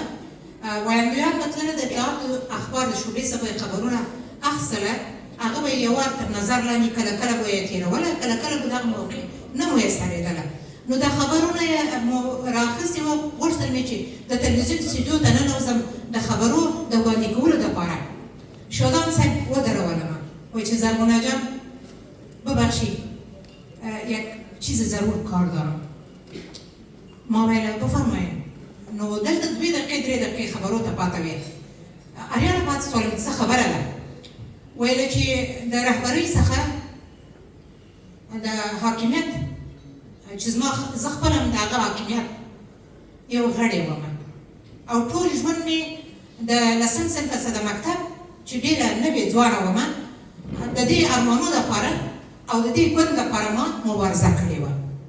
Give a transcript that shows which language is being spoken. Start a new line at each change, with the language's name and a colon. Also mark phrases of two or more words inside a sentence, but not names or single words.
Pashto: ویاندویان به تلله د اطلاعاتو اخبار د شعبې څخه به یې خبرونه اخیستله، هغه به یې یو وار تر نظر لاندې کله کله به یې تېروله، کله کله به دغه موقع نه میسرېدله. نو دا خبرونه یې رااخیستې وه. غوښتل مې چې د تلویزیون استودیو ته ننوځم د خبرو د وړاندې کولو دپاره. شادان صاحب ودرولم، وایي چې زرغونه جان
Persian: ببخشید یک چیز ضرور کار دارم.
Pashto: ما ویله بفرمایید. نو دلته 2 دقیقې 3 دقیقې خبرو ته پاته وې. اریانه پاتې سوالم څه خبره ده؟ ویله چې د رهبرۍ څخه د حاکمیت چې زه خپله هم د هغه حاکمیت یو غړی وم، او ټول ژوند مې د 10م صنف څخه د مکتب چې ډېره نوې ځوانه ومه، د دې ارمانو دپاره او د دې ګوند دپاره ما مبارزه کړې وه.